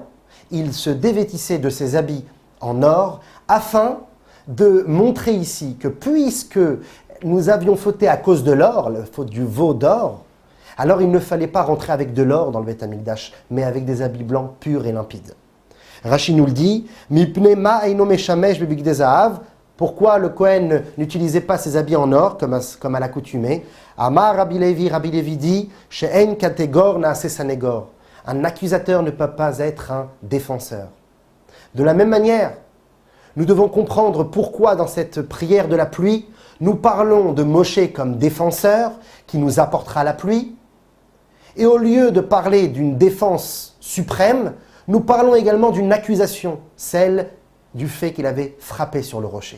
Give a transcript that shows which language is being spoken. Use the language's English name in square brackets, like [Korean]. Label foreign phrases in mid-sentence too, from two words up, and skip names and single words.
[French] Il se dévêtissait de ses habits en or afin de montrer ici que puisque nous avions fauté à cause de l'or, la faute du veau d'or, alors il ne fallait pas rentrer avec de l'or dans le Beth Amikdash, mais avec des habits blancs purs et limpides. Rashi nous le dit, [Hebrew] מפני מה אינו משמש בבגדי זהב. [French] Pourquoi le Kohen n'utilisait pas ses habits en or comme à l'accoutumée? [Hebrew] אמר רבי לוי dit, שאין קטגור נעשה סנגור. [French] Un accusateur ne peut pas être un défenseur. De la même manière, nous devons comprendre pourquoi dans cette prière de la pluie, nous parlons de Moshe comme défenseur qui nous apportera la pluie. Et au lieu de parler d'une défense suprême, nous parlons également d'une accusation, celle du fait qu'il avait frappé sur le rocher.